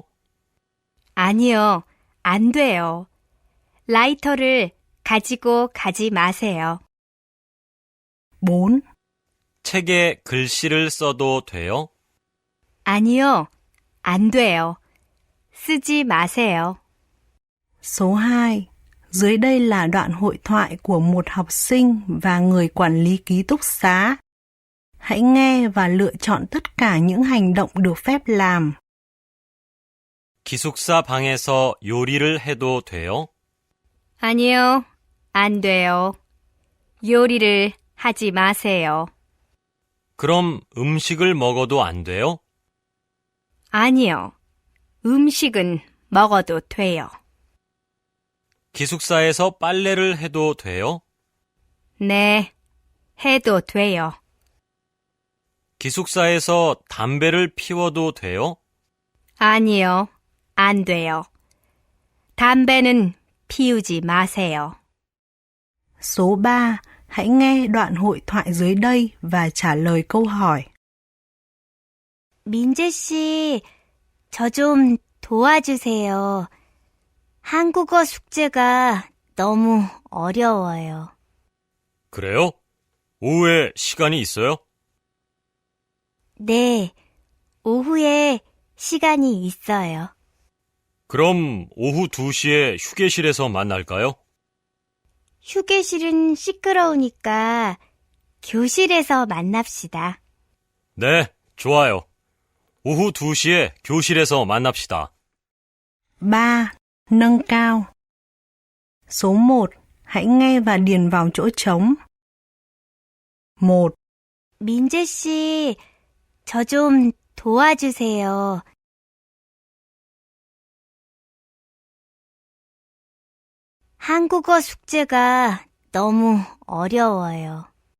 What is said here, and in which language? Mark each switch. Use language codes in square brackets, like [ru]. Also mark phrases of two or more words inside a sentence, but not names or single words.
[ko] 아니요. 안 돼요. 라이터를 가지고 가지 마세요. 4. 책에 글씨를 써도 돼요? 아니요. 안 돼요. 쓰지 마세요. [vi] Số 2. Dưới đây là đoạn hội thoại của một học sinh và người quản lý ký túc xá. Hãy nghe và lựa chọn tất cả những hành động được phép làm. [ko] 기숙사 방에서 요리를 해도 돼요? 아니요. 안 돼요. 요리를 하지 마세요. 그럼 음식을 먹어도 안 돼요? 아니요. 음식은 먹어도 돼요. 기숙사에서 빨래를 해도 돼요? 네. 해도 돼요. 기숙사에서 담배를 피워도 돼요? 아니요. 안 돼요. 담배는 피우지 마세요. [vi] Số 3. Hãy nghe đoạn hội thoại dưới đây và trả lời câu hỏi. [ko] 민재 씨, 저 좀 도와주세요. 한국어 숙제가 너무 어려워요. 그래요? 오후에 시간이 있어요? 네, 오후에 시간이 있어요. 그럼 오후 2시에 휴게실에서 만날까요? 휴게실은 시끄러우니까 교실에서 만납시다. 네, 좋아요. 오후 2시에 교실에서 만납시다. 3. [vi] Nâng cao. Số 1. Hãy nghe và điền vào chỗ trống. 1. [ko] 민재 씨, 저 좀 도와주세요. 한국어 숙제가 너무 어려워요.